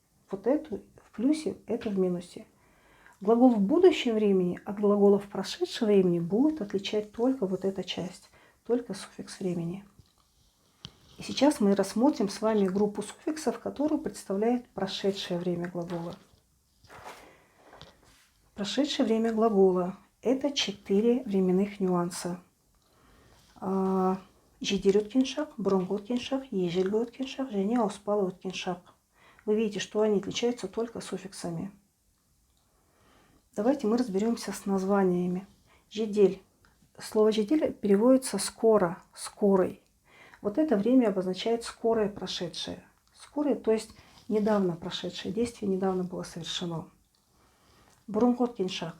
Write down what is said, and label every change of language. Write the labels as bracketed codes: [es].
[ru] Вот эту в плюсе, это в минусе. Глагол в будущем времени от глагола в прошедшем времени будет отличать только вот эта часть, только суффикс времени. И сейчас мы рассмотрим с вами группу суффиксов, которую представляет прошедшее время глагола. Прошедшее время глагола – это 4 временных нюанса. [kk] Жедел өткен шақ, бұрынғы өткен шақ, ежелгі өткен шақ және ауыспалы өткен шақ. [ru] Вы видите, что они отличаются только суффиксами. Давайте мы разберемся с названиями. Жедель. Слово жедель переводится скоро, скорый. Вот это время обозначает скорое прошедшее. Скорое, то есть недавно прошедшее действие, недавно было совершено. [kk] Бұрынғы өткен шақ.